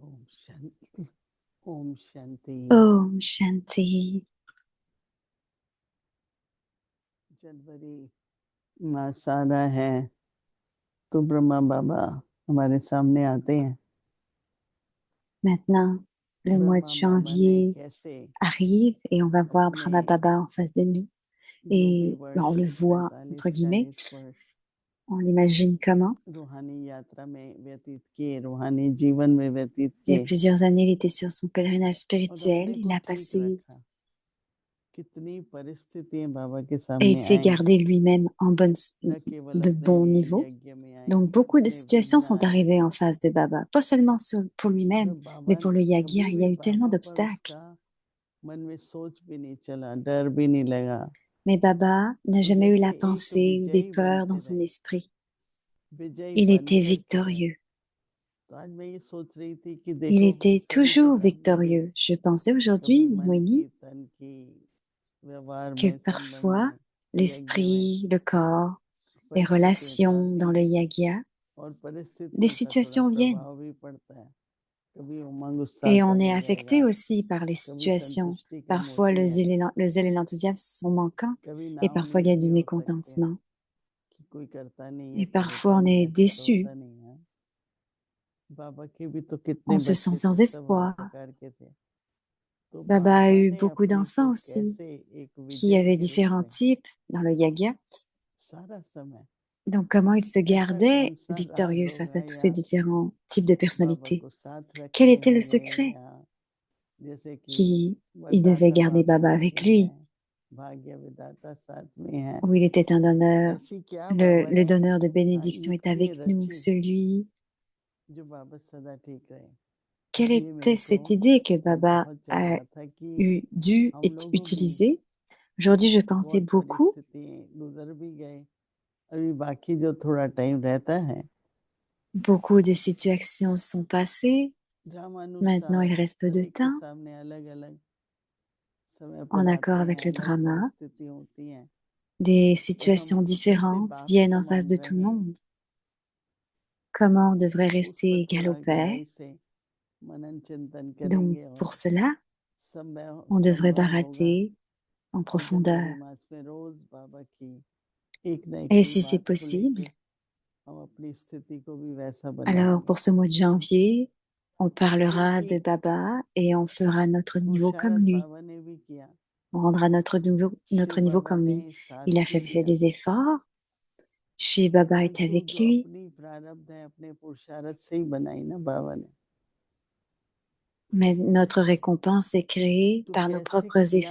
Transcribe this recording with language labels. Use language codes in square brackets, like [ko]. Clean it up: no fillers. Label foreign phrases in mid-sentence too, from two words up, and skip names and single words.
[hi] शांति। ओम शांति। ओम शांति. जनवरी मास आ रहा है तो ब्रह्मा बाबा हमारे सामने आते हैं। [fr] Maintenant, le mois de [hi] ब्रह्मा बाबा ने [fr] janvier [hi] कैसे [fr] arrive et on va voir [hi] अपने [fr] Brahma Baba en face de nous. [hi] जो भी [fr] Et ben, [hi] वर्ष [fr] on le voit, entre 45 guillemets, [hi] 40 वर्ष [fr] on l'imagine comment. [hi] रूहानी यात्रा में व्यतीत किए, रूहानी जीवन में व्यतीत [fr] Il y a [hi] किए [fr] plusieurs années, il était sur son pèlerinage [hi] और [fr] spirituel. [hi] अपने [fr] Il [hi] को [fr] a [hi] ठीक [fr] passé [hi] रखा। कितनी परिस्थितियां बाबा के [fr] et il [hi] सामने [fr] s'est [hi] आई, [fr] gardé lui-même [hi] न केवल [fr] de [hi] अपने [fr] bon [hi] लिए [fr] niveau. [hi] यज्ञ में आई, [fr] Donc, beaucoup de [hi] अपने [fr] situations [hi] वृंद [fr] sont [hi] आए। [fr] arrivées en face de Baba, pas seulement pour lui-même, [hi] जब [fr] mais [hi] बाबा [fr] pour le Yagya. [hi] कभी [fr] Il y [hi] भी [fr] a eu tellement [hi] बाबा पर [fr] d'obstacles. [hi] उसका मन में सोच भी नहीं चला, डर भी नहीं लगा। [fr] Mais Baba n'a [hi] वो [fr] jamais eu [hi] जैसे [fr] la [hi] एक [fr] pensée ou des [hi] विजयी [fr] peurs dans [hi] बनते [fr] son [hi] रहे, [fr] esprit. [hi] विजयी [fr] Il [hi] बन [fr] était [hi] करके रहे। [fr] victorieux. [hi] तो आज मैं ये सोच रही थी कि [fr] Il [hi] देखो [fr] était [hi] सभी के [fr] toujours [hi] सामने भी [fr] victorieux. Je pensais [hi] कभी [fr] aujourd'hui, [hi] मन की, [fr] Moini, [hi] तन की, व्यवहार [fr] que [hi] में, संबंध [fr] parfois [hi] में, यज्ञ में [fr] l'esprit, le corps, les [hi] परिस्थितियां तो [fr] relations [hi] आती [fr] dans le [hi] हैं [fr] Yagya, [hi] और [fr] des [hi] परिस्थितियों का थोड़ा [fr] situations viennent. [hi] प्रभाव भी पड़ता है। कभी उमंग उत्साह [fr] Et on [hi] कम [fr] est [hi] हो [fr] affecté [hi] जाएगा, [fr] aussi par les [hi] कभी [fr] situations. [hi] संतुष्टि कम [fr] Parfois, [hi] होती है, [fr] le zèle et l'enthousiasme sont manquants, [hi] कभी [fr] et [hi] ना [fr] parfois il y [hi] उम्मीद [fr] a [hi] भी [fr] du [hi] हो सकते हैं [fr] mécontentement. [hi] कि कोई करता नहीं, ये [fr] Et [hi] तो [fr] parfois, [hi] होता [fr] on [hi] नहीं, [fr] est [hi] ऐसा तो [fr] déçu, [hi] होता नहीं है। बाबा के भी तो कितने [fr] on se sent [hi] बच्चे [fr] sans [hi] थे, सब हर [fr] espoir. [hi] प्रकार के थे। तो [fr] Baba a [hi] बाबा [fr] eu [hi] ने [fr] beaucoup [hi] अपने [fr] d'enfants [hi] को [fr] aussi, [hi] कैसे एक [fr] qui [hi] विजयी [fr] avaient [hi] के रूप [fr] différents [hi] में [fr] types dans le Yagya. [hi] सारा समय, [fr] Donc, comment il se [hi] ऐसा कौन [fr] gardait [hi] सा राज [fr] victorieux face à [hi] होगा [fr] tous [hi] या [fr] ces différents types de [hi] बाबा [fr] personnalités? [hi] को साथ [fr] Quel [hi] रखे [fr] était le [hi] होंगे, [fr] secret [hi] या जैसे कि [fr] qui il devait [hi] वरदाता [fr] garder [hi] बाप [fr] Baba [hi] साथ [fr] avec [hi] में है, [fr] lui, [hi] भाग्य विधाता साथ में है, [fr] où il était un donneur, [hi] ऐसी क्या बाबा [fr] le [hi] ने [fr] donneur de bénédiction est [hi] युक्तियां [fr] avec nous, [hi] रची [fr] celui. [hi] जो बाबा सदा ठीक रहे। [fr] Quelle [hi] ये मेरे [fr] était [hi] को [fr] cette idée que [hi] आज [fr] Baba [hi] बहुत चल [fr] a [hi] रहा था कि [fr] dû [hi] हम लोगों भी [fr] utiliser? Aujourd'hui, je pensais [hi] बहुत [fr] beaucoup. [hi] परिस्थिति गुजर भी गए, अभी बाकी जो थोड़ा टाइम रहता है, [fr] Beaucoup de situations sont passées. Maintenant, il [hi] ड्रामानुसार [fr] reste peu [hi] हर [fr] de [hi] एक के [fr] temps. [hi] सामने अलग अलग समय [fr] En [hi] पल [fr] accord [hi] आते [fr] avec [hi] हैं, [fr] le [hi] अलग [fr] drama, [hi] परिस्थिति होती हैं, [fr] des [hi] तो हम [fr] situations [hi] कैसे [fr] différentes [hi] बाप [fr] viennent en face [hi] समान [fr] de tout le [hi] रहें, [fr] monde. Comment on devrait [hi] उस पर [fr] rester égal au [hi] थोड़ा [fr] Père? [hi] गहराई से मनन चिंतन [fr] Donc, [hi] करेंगे और [fr] pour cela, [hi] संभव [fr] on devrait [hi] संभव होगा [fr] barater en [hi] तो [fr] profondeur. [hi] जनवरी मास में रोज बाबा की एक न एक [fr] Et [hi] कोई [fr] si c'est [hi] बात को [fr] possible, [hi] लेके हम अपनी स्थिति को भी वैसा [fr] alors [hi] बनाएंगे, [fr] pour ce mois de janvier, on parlera [hi] क्योंकि [fr] de Baba et on fera notre niveau comme [hi] पुरुषारथ [fr] lui. [hi] बाबा ने भी किया, [fr] On rendra [hi] शिव [fr] notre niveau [hi] बाबा [fr] comme [hi] ने [fr] lui. [hi] साथ [fr] Il a [hi] भी [fr] fait [hi] दिया। [fr] des efforts. Chez Baba est [hi] परंतु [fr] avec [hi] जो [fr] lui. [hi] अपनी प्रारब्ध है अपने पुरुषारथ से ही बनाई ना बाबा ने, [fr] Mais notre récompense est créée [hi] तो [fr] par nos [hi] कैसे [fr] propres [hi] किया